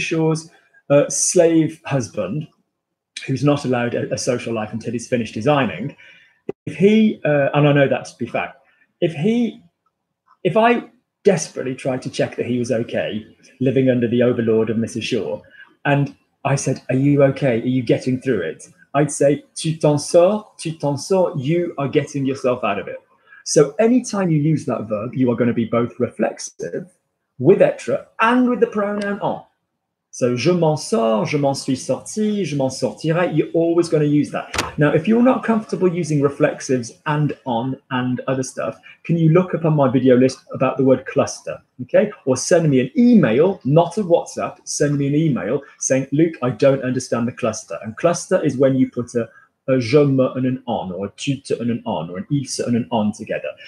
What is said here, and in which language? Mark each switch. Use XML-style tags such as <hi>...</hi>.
<en>Shaw's slave husband, who's not allowed a social life until he's finished designing, if he, and I know that to be fact, if I desperately tried to check that he was okay, living under the overlord of Mrs. Shaw, and I said, are you okay? Are you getting through it? I'd say,</en> <fr>tu t'en sors,</fr> <en>you are getting yourself out of it. So anytime you use that verb, you are going to be both reflexive with être and with the pronoun en.</en> <fr>So je m'en sors, je m'en suis sorti, je m'en sortirai.</fr> <en>You're always going to use that. Now, if you're not comfortable using reflexives and on and other stuff, can you look up on my video list about the word cluster, okay? Or send me an email, not a WhatsApp, send me an email saying, Luke, I don't understand the cluster. And cluster is when you put a je me and an on, or a tu te and an on, or an il se and an on together.</en>